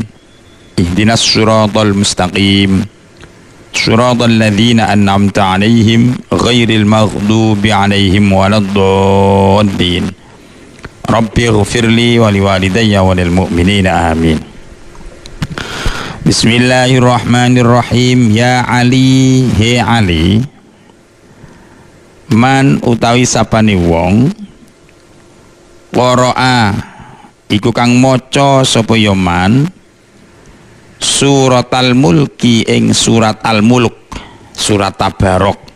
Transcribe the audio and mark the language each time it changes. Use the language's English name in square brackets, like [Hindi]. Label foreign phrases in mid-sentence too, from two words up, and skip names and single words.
[Arabic] اهدنا الصراط المستقيم. صراط الذين أنعمت عليهم غير المغضوب عليهم ولا الضالين. رب اغفر لي ولوالدي وللمؤمنين آمين. Bismillahirrahmanirrahim. [Javanese] Ya Ali, he Ali, man utawi sapane wong qara'a iku kang maca sapa ya man [Arabic] سورة الملك [Javanese] ing surat al-mulk, surat tabarok,